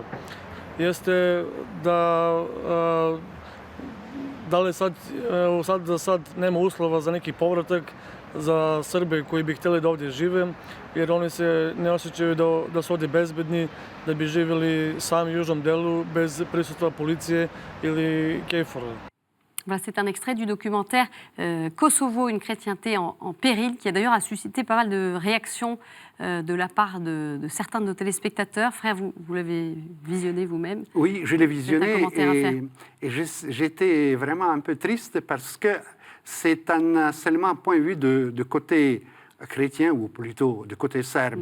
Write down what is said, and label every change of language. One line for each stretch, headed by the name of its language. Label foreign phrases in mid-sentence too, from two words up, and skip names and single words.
Serbian: Jeste da li sad nema uslova za neki povratak za Srbe koji bi htjeli da ovdje žive, jer oni se ne osjećaju da su ovdje bezbedni, da bi živjeli sami u južnom delu bez prisustva policije ili KFOR-a.
French: Voilà, c'est un extrait du documentaire Kosovo, une chrétienté en péril, qui d'ailleurs a suscité pas mal de réactions de la part de certains de nos téléspectateurs. Frère, vous l'avez visionné vous-même? Oui, je l'ai visionné et j'étais vraiment un peu triste parce que c'est seulement un point de vue de côté chrétien ou plutôt de côté serbe.